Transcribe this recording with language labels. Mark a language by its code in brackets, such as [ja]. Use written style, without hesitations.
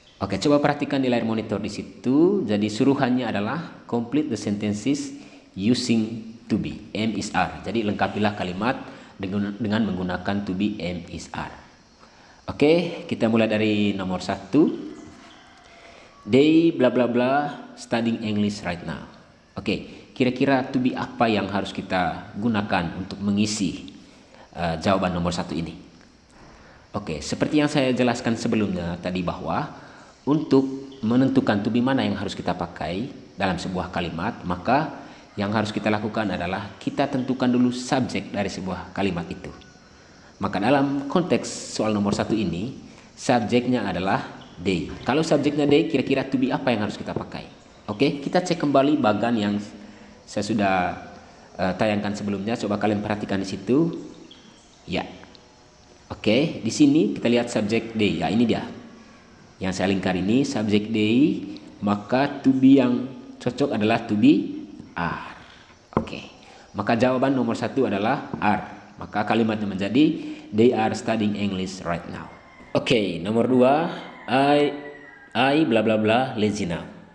[id] Oke, coba perhatikan di layar monitor di situ. Jadi suruhannya adalah [en] complete the sentences using to be, am is are. [id] Jadi lengkapilah kalimat dengan menggunakan to be, am is are. Oke, kita mulai dari nomor 1. [en] They bla bla bla studying English right now. [id] Oke, kira-kira to be apa yang harus kita gunakan untuk mengisi jawaban nomor 1 ini? Oke, seperti yang saya jelaskan sebelumnya tadi bahwa untuk menentukan to be mana yang harus kita pakai dalam sebuah kalimat, maka yang harus kita lakukan adalah kita tentukan dulu subjek dari sebuah kalimat itu. Maka dalam konteks soal nomor 1 ini, subjeknya adalah they. Kalau subjeknya they, kira-kira to be apa yang harus kita pakai? Oke, kita cek kembali bagan yang saya sudah tayangkan sebelumnya. Coba kalian perhatikan di situ. Ya. Oke, di sini kita lihat subjek they. Ya, ini dia. Yang saya lingkar ini subjek they, maka to be yang cocok adalah to be are. Oke. Maka jawaban nomor 1 adalah are. Maka kalimatnya menjadi [en] they are studying English right now. Oke, [id] nomor 2, [en] I bla bla bla lazy now.